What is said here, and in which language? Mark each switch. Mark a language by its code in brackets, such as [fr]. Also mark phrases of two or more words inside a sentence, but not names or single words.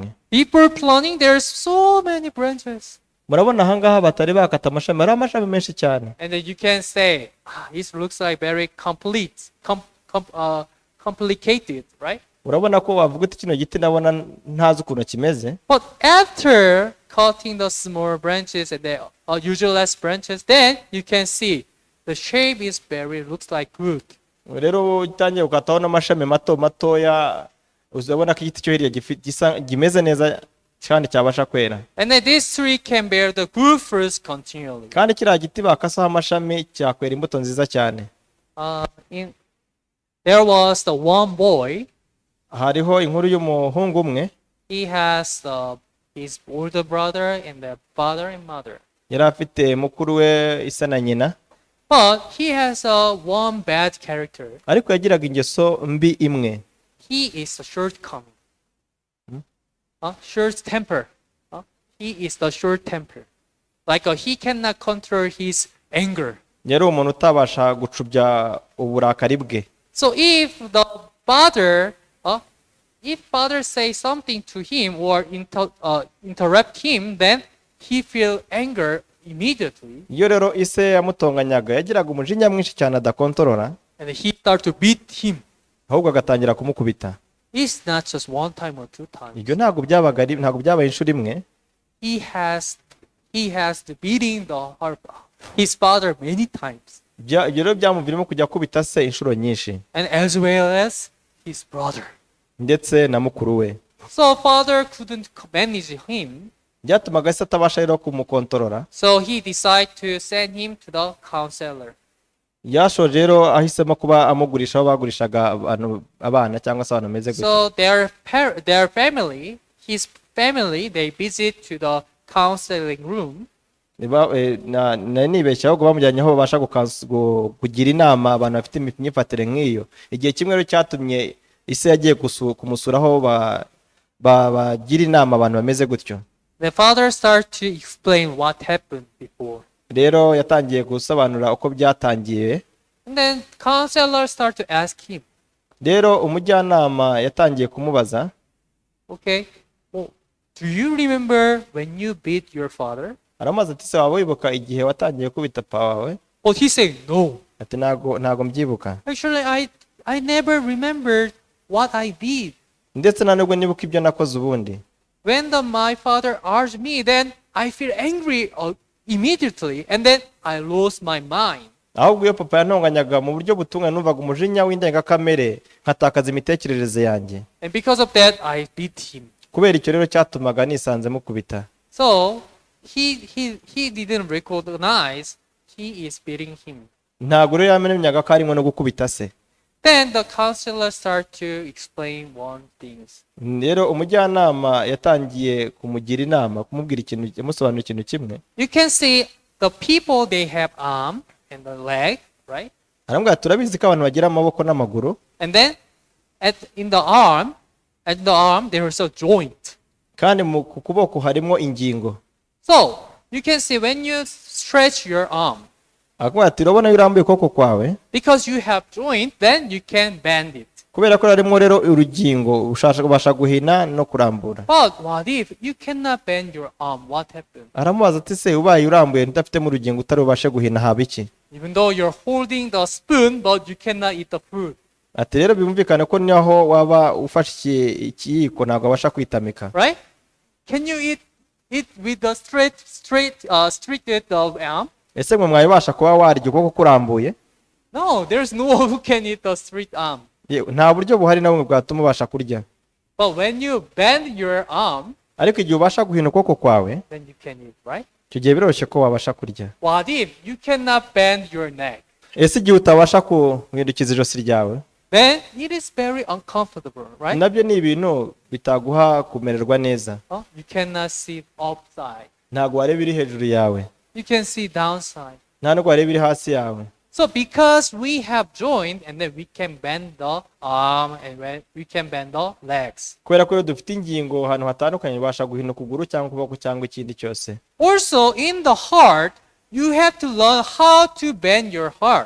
[en] Before pruning, there's so many branches. [rw] Murabona ahangaha batari bakata amashami, ari amashami menshi cyane. [en] And then you can say, this looks like very complicated, right? [rw] Urabona ko wavuga uti kino giti nabona ntazi ukuntu kimeze. [en] But after cutting the small branches and the usual branches, then you can see the shape is looks like good. [rw] Rero utangiye gukataho n'amashami matoya, uzabona ko igiti cyo hirya gimeze neza kandi cyabasha kwera. [en] And then this tree can bear the good fruits continually. [rw] Kandi kiriya giti bakasaho amashami cyakwera imbuto nziza cyane. [en] There was the one boy. [rw] Hariho inkuru y'umuhungu umwe. [en] He has his older brother and the father and mother. [rw] Yari afite mukuru we isa na nyina. [en] But he has one bad character. [rw] Ariko yagiraga ingeso mbi imwe. [en] He is a shortcoming. Short temper. [rw] He is the short temper. [en] Like he cannot control his anger. [rw] Yari umuntu utabasha gucubya uburakari bwe. [en] So if father say something to him or interrupt him, then he feel anger immediately. [rw] Iyo rero ise yamutonganyaga yagiraga umujinya mwinshi cyane adakontorora. [en] And he start to beat him. [rw] Ahubwo agatangira kumukubita. [en] It's not just one time or two times. [rw] Ibyo ntabwo byabaye inshuro imwe. [en] He has to beating his father many times. [rw] Ibyo rero byamuviramo kujya kubita se inshuro nyinshi. [en] And as well as his brother. [rw] Ndetse na mukuru we. [en] So father couldn't manage him. [rw] Byatumaga se atabasha rero kumukontorora. [en] So he decided to send him to the counselor. [rw] Yashoje rero ahisemo kuba amugurisha aho bagurishaga abana cyangwa se abantu bameze gutya. [en] So his family, they visit to the counseling room. [rw] Nibeshya ahubwo bamujyanye aho babasha kugira inama abantu bafite imyifatire nk'iyo. Igihe kimwe rero cyatumye ise yagiye kumusura aho bagira inama abantu bameze gutyo. [en] The father started to explain what happened before. [rw] Rero yatangiye gusobanura uko byatangiye. [en] And then counselor started to ask him. [rw] Rero umujyanama yatangiye kumubaza. [en] Okay, well, do you remember when you beat your father? [rw] Aramaze ati se waba wibuka igihe watangiye kubita papa wawe? [en] But he said no. [rw] Ati ntago mbyibuka. [en] Actually, I never remembered what I did. [rw] Ndetse na nubwo nibuka ibyo nakoze ubundi. [en] When my father asked me, then I feel angry immediately, and then I lost my mind. [rw] Ahubwo iyo papa yantonganyaga mu buryo butunganye numvaga umujinya w'indengakamere nkatakaza imitekerereze yanjye. [en] And because of that, I beat him. [rw] Kubera icyo rero cyatumaga nisanze mukubita. [en] So he didn't recognize he is beating him. [rw] Ntabwo rero yamenyaga ko arimo no gukubita se. [en] Then the counselor started to explain one things. [rw] Rero umujyanama yatangiye kumugira inama, kumubwira ikintu, yamusobanurira ikintu kimwe. [en] You can see the people, they have arm and the leg, right? [rw] Arambwira turabizi ko abantu bagira amaboko n'amaguru. [en] And then in the arm there is a joint. [rw] Kandi mu kuboko harimo ingingo. [en] So you can see when you stretch your arm. [rw] akubwira ati urabona iyo urambuye ukuboko kwawe [en] Because you have joint, then you can bend it. [rw] kubera ko harimo rero urugingo ubasha guhina no kurambura. [en] But what if you cannot bend your arm? What happens? [rw] Aramubaza ati se ubaye urambuye udafitemo urugingo utari bubashe guhina haba iki? [en] Even though you're holding the spoon, but you cannot eat the food. [rw] Ati rero bimvikane ko niho waba ufashe ikiyiko ntabwo abasha kwitamika. [en] Right? Can you eat it with the straight arm? [rw] Ese mwe mwabasha kuba warya ukuboko kurambuye? [en] No, there's no one who can eat the straight arm. [rw] Nta buryo buhari na bumwe bwatuma ubasha kurya. [en] But when you bend your arm, [rw] ariko igihe ubasha guhina ukuboko kwawe [en] then you can eat, right? [rw] icyo gihe biroroshye ko wabasha kurya. [en] What if you cannot bend your neck? [rw] Ese igihe utabasha guhindukiza ijosi ryawe? [en] Then it is very uncomfortable, right? [rw] Nabyo ni ibintu bitaguha kumererwa neza. [en] You cannot see upside. [rw] Ntabwo wareba iri hejuru yawe. [en] You can see downside. [rw] Nta nubwo wareba iri hasi yawe. [en] So because we have joint, and then we can bend the arm, and we can bend the legs. [rw] Kubera ko dufite ingingo ahantu hatandukanye ubasha guhina ukuguru cyangwa ukuboko cyangwa ikindi cyose. [en] Also in the heart, you have to learn how to bend your heart.